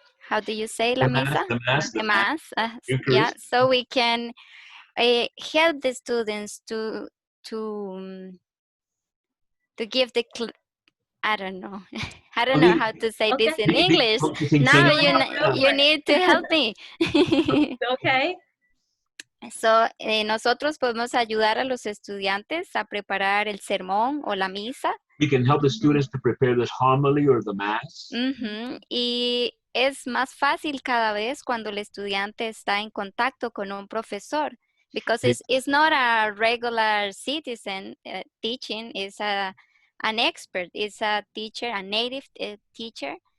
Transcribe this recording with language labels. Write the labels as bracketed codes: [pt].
[en] How do you say la misa? The mass. Yeah, so we can help the students to give the I don't know. I don't know how to say this in English. Now you need to help me. Okay. [es] So, nosotros podemos ayudar a los estudiantes a preparar el sermón o la misa. [en] We can help the students to prepare this homily or the mass. [es] Y es más fácil cada vez cuando el estudiante está en contacto con un profesor, [en] because it's not a regular citizen teaching, it's an expert, it's a teacher, a native teacher.